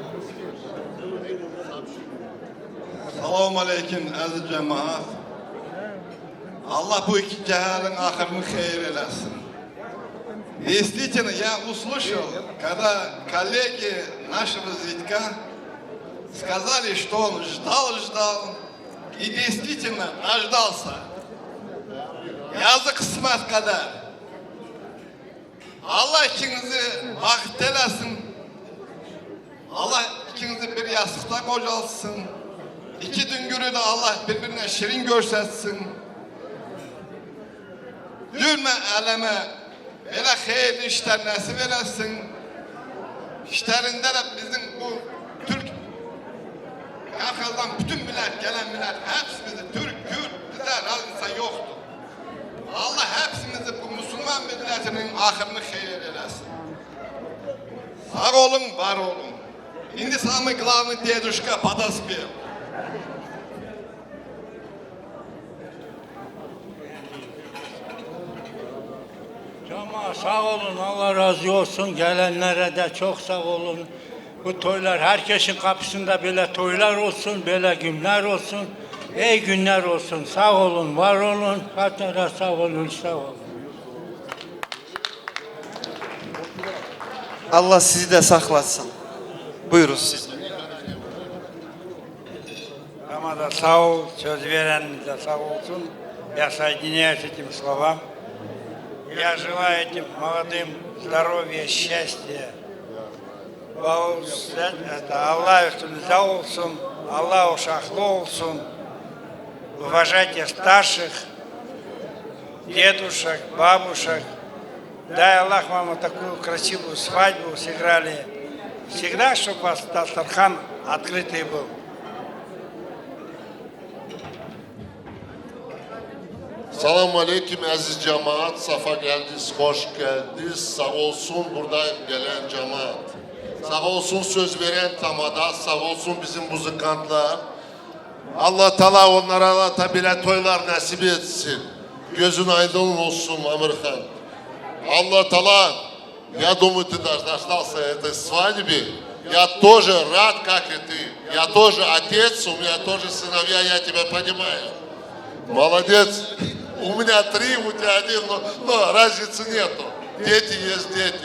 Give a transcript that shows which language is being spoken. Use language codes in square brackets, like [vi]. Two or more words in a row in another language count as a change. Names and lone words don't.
[tr] Assalamu alaikum aziz cemaat. Allah bu iki cehalin ahırını hayır eylesin. [ru] Действительно, я услышал, когда коллеги нашего Зитька сказали, что он ждал, и действительно дождался. [tr] Yazık kısmet kadar. Allah ikinizi vakit eylesin. Allah ikinizi bir yastıkta kocalsın. İki düngürü de Allah birbirine şirin görsetsin. Gülme eleme, böyle hayırlı işler nasip eylesin. İşlerinde de bizim bu Türk, Kafkas'tan bütün millet, gelen millet, hepsi Türk, Kürt, bize razıysa yoktu. Allah hepsimizi bu Müslüman milletinin ahırını hayır eylesin. Sağ olun, var olun. Şimdi [ru] самый главный дедушка подоспел. [tr] Cemaat sağ olun, Allah razı olsun. Gelenlere de çok sağ olun. Bu toylar, herkesin kapısında böyle toylar olsun, böyle günler olsun. İyi günler olsun. Sağ olun, var olun. Hatta sağ olun, sağ olun. Allah sizi de saklasın. Buyurun siz. Ama da sağ ol, söz veren de sağ olsun. [ru] Я соединяюсь этим словам. Я желаю этим молодым здоровья, счастья. [tr] Это Allah üstünüze olsun, Allah uşaklı olsun. [ru] Уважайте старших, дедушек, бабушек. Дай Аллах вам вот такую красивую свадьбу сыграли. Всегда, чтобы у вас Дастархан открытый был. [tr] Selamun Aleyküm aziz cemaat, safa geldiniz, hoş geldiniz. Sağ olsun buradayım gelen cemaat. Sağ olsun söz veren tamada, sağ olsun bizim muzikantlar. Allah Teala onlara da bile toylar nasip etsin. Gözün aydın olsun Amerikan. Allah Teala, [ru] я думаю, ты дождался этой свадьбы. Я тоже рад, как и ты. Я тоже отец, у меня тоже сыновья, я тебя понимаю. Молодец. У меня 3, у тебя 1, но разницы нету. Дети есть дети.